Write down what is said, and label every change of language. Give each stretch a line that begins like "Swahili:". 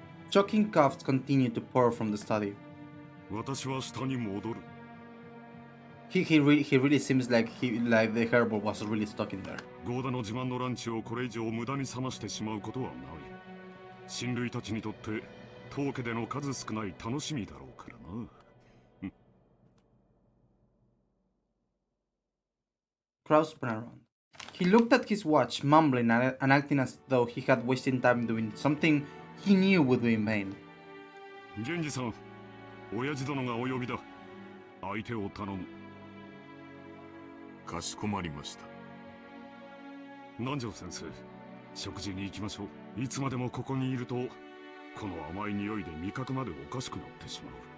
English: Choking coughs continued to pour from the study.
Japanese: 私は下に戻る。
English: He really seems like the herbal was really stuck in there.
Japanese: ゴーダの自慢のランチをこれ以上無駄に冷ましてしまうことはない。親類たちにとって当家での数少ない楽しみだろうからな。
English: Kraus spun around. He looked at his watch, mumbling and acting as though he had wasted time doing something he knew would be in vain.
Japanese: 源氏さん、親父殿がお呼びだ。相手を頼む。かしこまりました。南條先生、食事に行きましょう。いつまでもここにいると、この甘い匂いで味覚までおかしくなってしまう。